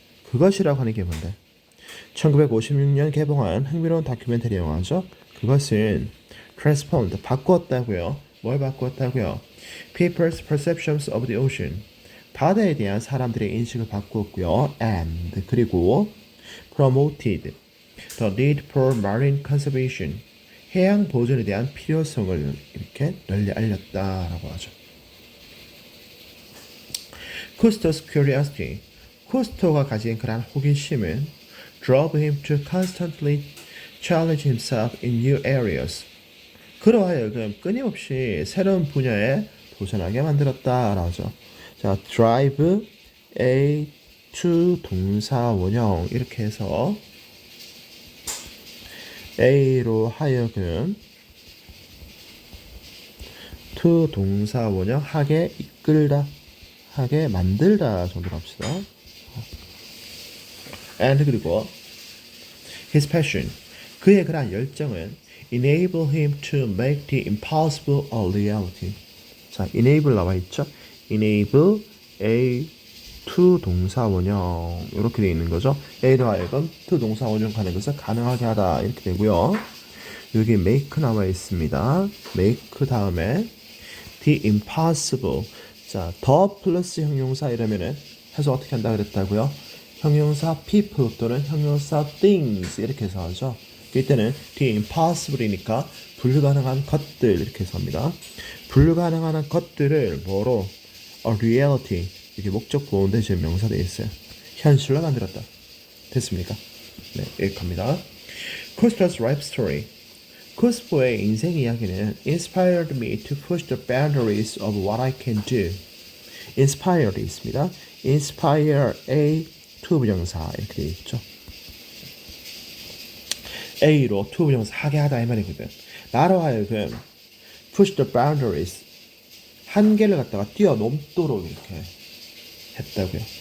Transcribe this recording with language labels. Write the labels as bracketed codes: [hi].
[ko] 그것이라고 하는 게 뭔데? 1956년 개봉한 흥미로운 다큐멘터리 영화죠. 그것은 [en] transformed, [ko] 바꾸었다고요. 뭘 바꾸었다고요? [en] People's perceptions of the ocean. [ko] 바다에 대한 사람들의 인식을 바꾸었고요. [en] And [ko] 그리고 [en] promoted the need for marine conservation. [ko] 해양 보존에 대한 필요성을 이렇게 널리 알렸다라고 하죠. [en] Cousteau's curiosity. [ko] 쿠스토가 가진 그런 호기심은 [en] drove him to constantly challenge himself in new areas. [ko] 그로 하여금 끊임없이 새로운 분야에 도전하게 만들었다라고 하죠. 자, [en] drive A [ko] to 동사 원형 이렇게 해서 A로 하여금 to 동사 원형 하게 이끌다 하게 만들다 정도로 합시다. [en] and [ko] 그리고 [en] his passion [ko] 그의 그러한 열정은 [en] enable him to make the impossible a reality. [ko] 자, enable 나와 있죠? [en] enable A to [ko] 동사 원형 이렇게 되어 있는 거죠. A로 하여금 to 동사 원형 가는 것을 가능하게 하다 이렇게 되고요. 여기 make 나와 있습니다. make 다음에 [en] the impossible. [ko] 자, 더 플러스 형용사 이러면은 해서 어떻게 한다 그랬다고요? 형용사 people 또는 형용사 things 이렇게 해서 하죠. 이때는 the impossible이니까 불가능한 것들 이렇게 해서 합니다. 불가능한 것들을 뭐로? [en] A reality. [ko] 이게 목적 보호인데 지금 명사 되어 있어요. 현실로 만들었다. 됐습니까? 네, 여기까지 갑니다. [en] Cuspo's life story. [ko] Cuspo의 인생 이야기는 [en] inspired me to push the boundaries of what I can do. [ko] inspired 있습니다. [en] inspire A to [ko] 부정사 이렇게 되어 있죠. A로 to 부정사 하게 하다 이 말이거든. 나로 하여금 [en] push the boundaries [ko] 한계를 갖다가 뛰어넘도록 이렇게 했다고요.